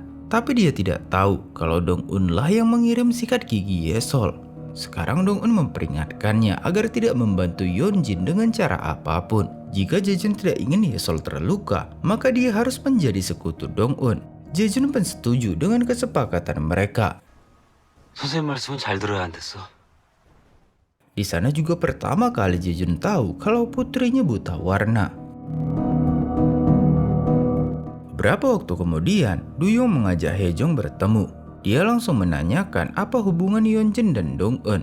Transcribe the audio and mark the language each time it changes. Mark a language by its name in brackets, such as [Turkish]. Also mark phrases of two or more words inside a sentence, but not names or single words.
[Indonesian] Tapi dia tidak tahu kalau Dong-un lah yang mengirim sikat gigi Yesol. Sekarang Dong-un memperingatkannya agar tidak membantu Yeonjin dengan cara apapun. Jika Jae-jun tidak ingin Yesol terluka, maka dia harus menjadi sekutu Dong-un. Jae-jun pun setuju dengan kesepakatan mereka. [Korean] 선생님 말씀은 잘 들어야 안 됐어. [Indonesian] Di sana juga pertama kali Jae-jun tahu kalau putrinya buta warna. Beberapa waktu kemudian, Du-yong mengajak Hye-jong bertemu. Dia langsung menanyakan apa hubungan Yeonjin dan Dong-un.